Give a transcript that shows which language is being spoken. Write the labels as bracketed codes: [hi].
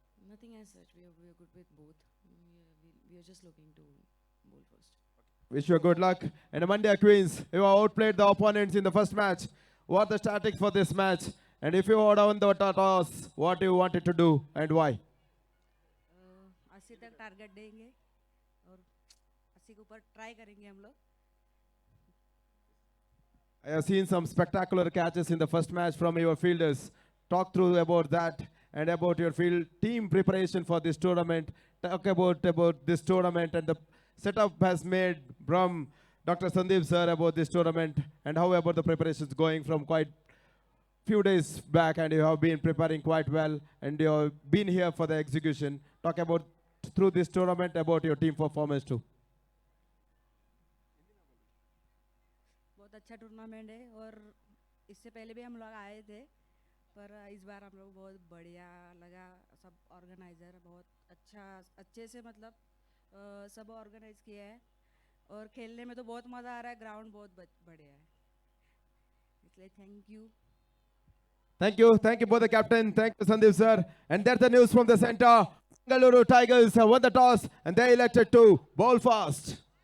[en] Nothing as such. We are good with both. We are just looking to bowl first. Wish you good luck. And Mandya Queens, you have outplayed the opponents in the first match. What are the statistics for this match? And if you had won the toss, what do you wanted to do and why? [hi] 80 तक target देंगे और 80 के ऊपर try करेंगे हम लोग. [en] I have seen some spectacular catches in the first match from your fielders. Talk through about that and about your field team preparation for this tournament. Talk about this tournament and the setup has made from Dr. Sandeep sir about this tournament and how about the preparations going from quite few days back, and you have been preparing quite well and you have been here for the execution. Talk about through this tournament about your team performance too. [hi] बहुत अच्छा tournament है और इससे पहले भी हम लोग आए थे पर इस बार हम लोग बहुत बढ़िया लगा, सब ऑर्गेनाइजर बहुत अच्छे से मतलब सब ऑर्गेनाइज किया है और खेलने में तो बहुत मज़ा आ रहा है, ग्राउंड बहुत बढ़िया है, इसलिए [en] Thank you. Thank you both the captain. Thank you, Sandeep sir. And there's the news from the center. Bengaluru Tigers won the toss and they elected to bowl fast.